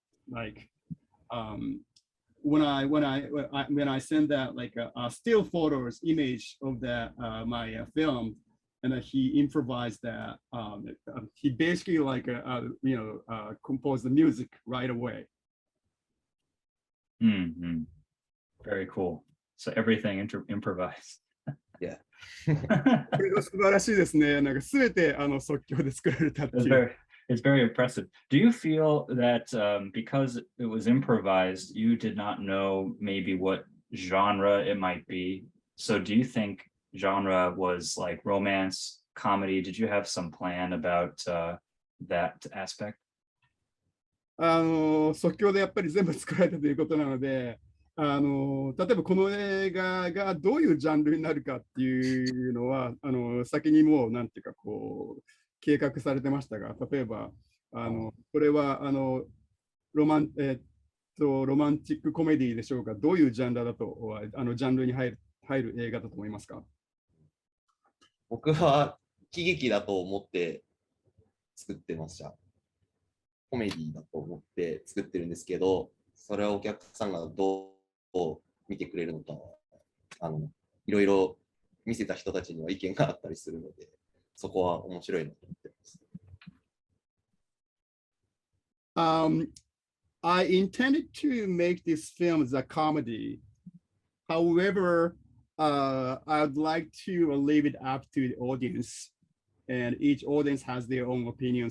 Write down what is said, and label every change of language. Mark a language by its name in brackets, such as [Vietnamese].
[English] Like when I send that like still photos image of that my film, and he improvised that. He basically like composed the music right away. Mm-hmm. Very cool. So everything improvised. Yeah. [Japanese] これが素晴らしいですね。なんかすべて即興で作られたっていう。 [English] It's very impressive. Do you feel that because it was improvised, you did not know maybe what genre it might be? So do you think genre was like romance, comedy? Did you have some plan about that aspect? [Japanese] 即興でやっぱり全部作られたということなので、例えばこの映画がどういうジャンルになるかっていうのは先にもうなんていうかこう計画されてましたが、例えばこれはロマンティックコメディでしょうか、どういうジャンルだとジャンルに入る映画だと思いますか？僕は喜劇だと思って作ってました。コメディだと思って作ってるんですけど、それはお客さんがどう見てくれるのか、いろいろ見せた人たちには意見があったりするので、そこは面白いなと思ってます。 [English] I intended to make this film as a comedy. However, I'd like to leave it up to the audience, and each audience has their own opinion.